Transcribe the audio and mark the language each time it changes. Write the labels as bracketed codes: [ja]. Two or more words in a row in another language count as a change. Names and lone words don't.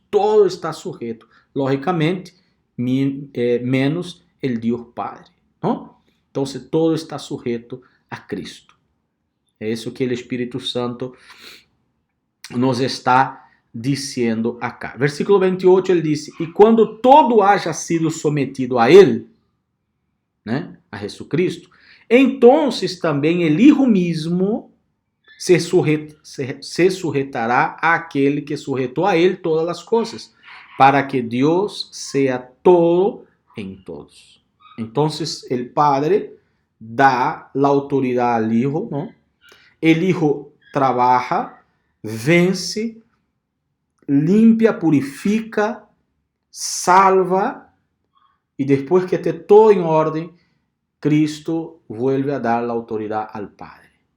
[es] Todo está sujeto, lógicamente, menos el Dios Padre, ¿no? Entonces todo está sujeto a Cristo. Es eso que el Espíritu Santo nos está diciendo acá. Versículo 28 ele dice: [pt] E quando [es] todo haya sido sometido a Él, a Jesucristo, entonces também el Hijo mismo se sujetará [pt] àquele que sujetou [es] a Él [pt] todas as coisas, [es] para que Deus sea todo em todos. Entonces el Padre dá la autoridad al Hijo, ¿no? El Hijo trabaja, vence, limpia, purifica, salva, y después que esté todo en orden, Cristo vuelve a dar la autoridad al Padre.